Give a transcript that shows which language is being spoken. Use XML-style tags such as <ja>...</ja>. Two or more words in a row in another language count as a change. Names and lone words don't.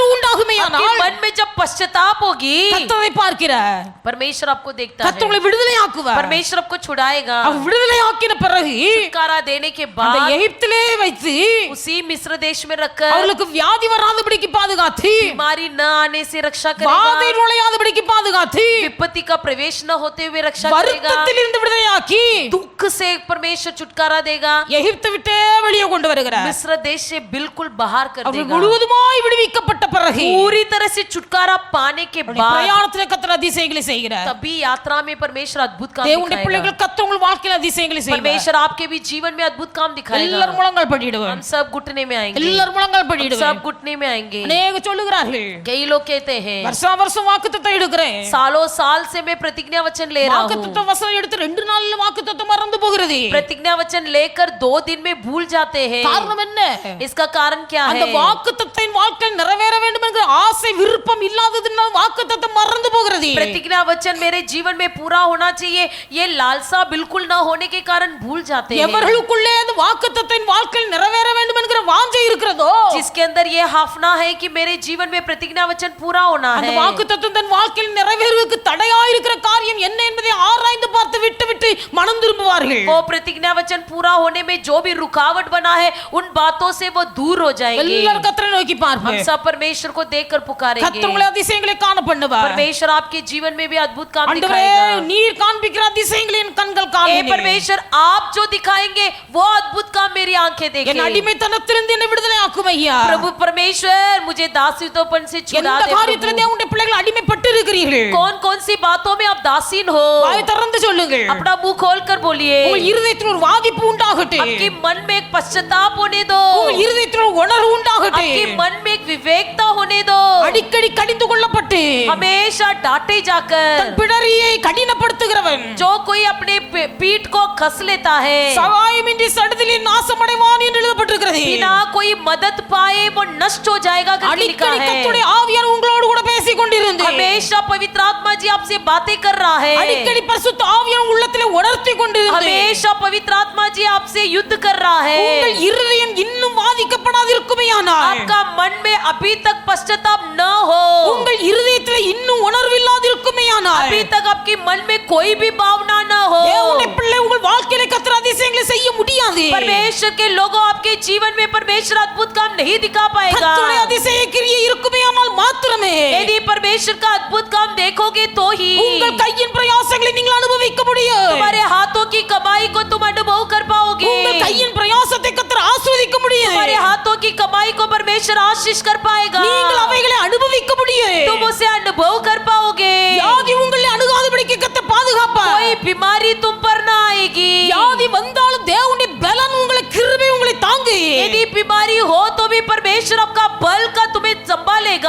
<hi>आपके</hi> <ta>உண்டாகுமேயானால்</ta> <hi>मन में जब पश्चाताप होगी,</hi> <ta>கர்த்தரை பார்க்கிறார்.</ta> <hi>परमेश्वर आपको देखता</hi> <ta>கர்த்தர்</ta> <hi>है,</hi> <ta>உங்களை விடுதலை ஆக்குவார்.</ta> <hi>परमेश्वर आपको छुड़ाएगा.</hi> <ta>அவர் விடுதலை ஆக்கின பிறகு</ta> <hi>छुटकारा देने के</hi> <ta>அந்த</ta> <hi>बाद</hi> <ta>எகிப்திலே வைத்து</ta> <hi>उसी मिस्र देश में रखकर</hi> <ta>அவர்களுக்கு வியாதி வராதபடிக்கு பாதுகாத்து,</ta> <hi>बीमारी न आने से रक्षा</hi> <ta>வாதை</ta> <hi>करेगा,</hi> <ta>நுழையாதபடிக்கு பாதுகாத்து,</ta> <hi>विपत्ति का प्रवेश न होते हुए रक्षा करेगा,</hi> <ta>வருத்தத்தில் இருந்து விடுதலையாக்கி</ta> <hi>दुख से परमेश्वर छुटकारा देगा,</hi> <ta>எகிப்தை விட்டே வெளியே கொண்டு வருகிறார்.</ta> <hi>मिस्र देश से बिल्कुल बाहर कर</hi> <ta>அவர்</ta> <hi>देगा.</hi> <ta>முழுவதுமாய் விடுவிக்கப்பட்ட பிறகு</ta> <hi>पूरी तरह से छुटकारा पाने के बाद</hi> <ta>பிரயாணத்திலே கர்த்தர் அதிசயங்களை செய்கிறார்.</ta> <hi>तभी यात्रा में परमेश्वर अद्भुत काम</hi> <ta>தேவனுடைய</ta> <hi>दिखाएगा.</hi> <ta>பிள்ளைகள் கர்த்தர் உங்கள் வாழ்க்கையில் அதிசயங்களை செய்வார்.</ta> <hi>परमेश्वर आपके भी जीवन में अद्भुत काम दिखाएगा.</hi> <ta>எல்லாரும் முழங்கால் படிடுவார்.</ta> <hi>हम सब घुटने में आएंगे,</hi> <ta>எல்லாரும் முழங்கால்</ta> <hi>हम</hi> <ta>படிடுவார்.</ta> <hi>सब घुटने में आएंगे.</hi> <ta>அநேக சொல்லுகிறார்கள்,</ta> <hi>कई लोग कहते हैं</hi> <ta>வருஷா வருஷம் வாக்குத்தத்தம் எடுக்கிறேன்.</ta> <hi>सालों साल से मैं प्रतिज्ञा वचन ले रहा हूँ,</hi> <ta>வாக்குத்தத்த வசனம் எடுத்து 2 நாள்ல வாக்குத்தத்தம் மறந்து போகிறது.</ta> <hi>प्रतिज्ञा वचन लेकर 2 दिन में भूल जाते हैं.</hi> <ta>காரணம் என்ன?</ta> <hi>इसका कारण क्या</hi> <ta>அந்த</ta> <hi>है?</hi> <ta>வாக்குத்தத்தத்தின் வாழ்க்கையில் நிறைவேற வேண்டும் என்கிற ஆசை விருப்பம் இல்லாததினால் வாக்குத்தத்தம் மறந்து போகிறது.</ta> <hi>प्रतिज्ञा वचन मेरे जीवन में पूरा होना चाहिए, ये लालसा बिल्कुल ना होने के कारण भूल जाते हैं.</hi> <ta>எவர்களுக்குள்ளே அந்த வாக்குத்தத்தத்தின் வாழ்க்கையில் நிறைவேற வேண்டும் என்கிற வாஞ்சை இருக்கிறதோ,</ta> <hi>जिसके अंदर ये हाफना है कि मेरे जीवन में प्रतिज्ञा वचन पूरा होना</hi> <ta>அந்த</ta> <hi>है,</hi> <ta>வாக்குத்தத்தம் தன் வாழ்க்கையில் நிறைவேறுவதற்கு தடையா இருக்கிற காரியம் என்ன என்பதை ஆராய்ந்து பார்த்து விட்டு விட்டு மனம் திரும்புவார்கள்.</ta> <hi>वो प्रतिज्ञा वचन पूरा होने में जो भी रुकावट बना है उन बातों से वो दूर हो जाएंगे.</hi> <ta>எல்லாரும் கர்த்தரை நோக்கி</ta> <hi>हम</hi> <ta>பார்ப்போம்.</ta> <hi>सब परमेश्वर को देखकर पुकारेंगे.</hi> <ta>கர்த்தர் உங்களை அதிசயங்களை காண பண்ணுவார்.</ta> <hi>परमेश्वर आपके जीवन में भी अद्भुत काम</hi> <ta>ஆண்டவரே,</ta> <hi>दिखाएगा.</hi> <ta>நீர் காண்பிக்கிற அதிசயங்களை என் கண்கள்</ta> <hi>हे</hi> <ta>காண்பினே.</ta> <hi>परमेश्वर, आप जो दिखाएंगे वो अद्भुत काम मेरी आंखें</hi> <ta>என்</ta> <hi>देखें.</hi> <ta>அடிமைத்தனத்திலிருந்து என்னை விடுதலை ஆக்கும் ஐயா.</ta> <hi>प्रभु परमेश्वर, मुझे दासित्वपन से छुड़ा</hi> <ta>எந்த</ta> <hi>दे</hi> <ta>காரியத்திலே</ta> <hi>प्रभु.</hi> <ta>தேவனுடைய பிள்ளைகள் அடிமைப்பட்டு இருக்கிறீர்கள்?</ta> <hi>कौन कौन सी बातों में आप दासीन हो?</hi> <ta>வாய் திறந்து சொல்லுங்கள்.</ta> <hi>अपना मुंह खोलकर बोलिए.</hi> <ta>உங்கள் இருதயத்தில் ஒரு வாதிப்பு உண்டாகட்டும்.</ta> <hi>आपके मन में एक पश्चाताप होने दो,</hi> <ta>உங்கள் இருதயத்தில் ஒரு உணர்வு உண்டாகட்டும்.</ta> <hi>आपके मन में एक विवेकता होने दो.</hi> <ta>அடிக்கடி கடிந்து கொள்ளப்பட்டு</ta> <hi>हमेशा डांटे</hi> <ta>தன்</ta> <hi>जाकर</hi> <ta>பிடரியை கடினப்படுத்துகிறவன்</ta> <hi>जो कोई अपने पीठ को कस लेता है,</hi> <ta>சகாயமின்றி சடுதியில் நாசமடைவான் என்று எழுதப்பட்டிருக்கிறது.</ta> <hi>बिना कोई मदद पाए वो नष्ट हो जाएगा करके लिखा</hi> <ta>அடிக்கடி</ta> <hi>है.</hi> <ta>கர்த்தருடைய ஆவியானவர் உங்களோடு கூட பேசிக் கொண்டிருந்து</ta> <hi>हमेशा पवित्र आत्मा जी आपसे बातें कर रहा है.</hi> <ta>அடிக்கடி பரிசுத்த ஆவியானவர் உள்ளத்திலே உணர்த்தி கொண்டிருந்து</ta> <hi>हमेशा पवित्र आत्मा जी आपसे युद्ध कर रहा</hi> <ta>உங்கள்</ta> <hi>है.</hi> <ta>இருதயம் இன்னும் வாதிக்கப்படாதிருக்கும் இருக்குமேயானால்</ta> <hi>आपका मन में अभी तक पश्चाताप न हो,</hi> <ta>உங்கள் இருதயத்திலே இன்னும் உணர்வில்லாது இருக்குமேயானால்</ta> <hi>अभी तक आपके मन में कोई भी भावना न हो,</hi> <ta>தேவனுடைய பிள்ளை உங்கள் வாழ்க்கையிலே கர்த்தர் அதிசயங்களை செய்ய முடியாது.</ta> <hi>परमेश्वर के लोगों आपके जीवन में परमेश्वर अद्भुत काम नहीं दिखा पाएगा।</hi> <ta>கர்த்தருடைய அதிசய கிரியை இருக்குமேயானால் மாத்திரமே</ta> <hi>यदि परमेश्वर का अद्भुत काम देखोगे तो ही</hi> <ta>உங்கள் கையின் பிரயாசங்களை நீங்கள் அனுபவிக்க முடியும்.</ta> <hi>तुम्हारे हाथों की कमाई को तुम अनुभव कर पाओगे,</hi> <ta>உங்கள் கையின் பிரயாசத்தை கர்த்தர் ஆசீர்வதிக்க முடியும்.</ta> <hi>तुम्हारे हाथों की कमाई को परमेश्वर आशीष कर पाएगा,</hi> <ta>நீங்கள் அவைகளை அனுபவிக்க முடியும்.</ta> <hi>तुम उसे अनुभव कर पाओगे,</hi> <ta>வியாதி உங்களை அணுகாதபடிக்கு கர்த்தர் பாதுகாப்பார்.</ta> <hi>कोई बीमारी तुम पर ना आएगी,</hi> <ta>வியாதி வந்தாலும் தேவனுடைய பலன் உங்களை கிருபை உங்களை தாங்கு.</ta> <hi>यदि बीमारी हो तो भी परमेश्वर आपका बल का तुम्हें संभालेगा,</hi>